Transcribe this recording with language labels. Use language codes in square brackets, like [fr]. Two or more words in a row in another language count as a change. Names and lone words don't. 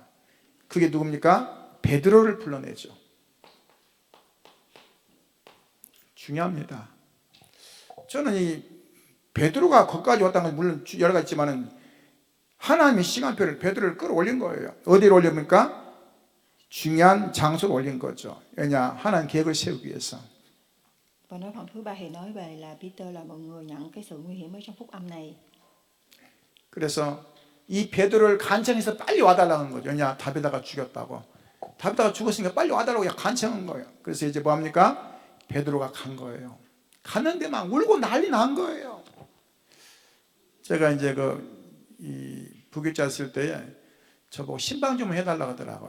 [ko] 그게 누굽니까? 베드로를 불러내죠. 중요합니다. 저는 이 베드로가 거기까지 왔다는 건 물론 여러 가지 있지만은 하나님의 시간표를 베드로를 끌어올린 거예요. 어디로 올립니까? 중요한 장소로 올린 거죠. 왜냐? 하나님 계획을 세우기 위해서. [vi] Và nói phần thứ ba thì nói về là Peter là một người nhận cái sự nguy hiểm ở trong phúc âm này. [ko] 그래서 이 베드로를 간청해서 빨리 와달라는 거죠. 왜냐? 다비다가 죽였다고. 다비다가 죽었으니까 빨리 와달라고 간청한 거예요. 그래서 이제 뭐합니까? 베드로가 간 거예요. 갔는데 막 울고 난리 난 거예요. 제가 이제 이 부교자 쓸 때에 저보고 신방 좀 해달라고 하더라고요.